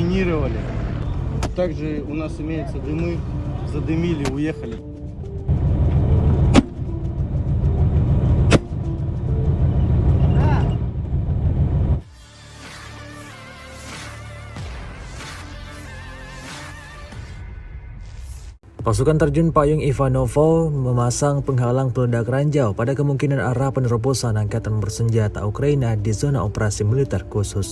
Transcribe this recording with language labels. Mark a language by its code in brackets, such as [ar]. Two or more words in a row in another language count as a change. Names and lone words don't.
[ru] отминировали. Также у нас имеются дымы, задымили, уехали. [id] Pasukan terjun payung Ivanovo memasang penghalang peledak ranjau pada kemungkinan arah penerobosan angkatan bersenjata Ukraina di zona operasi militer khusus.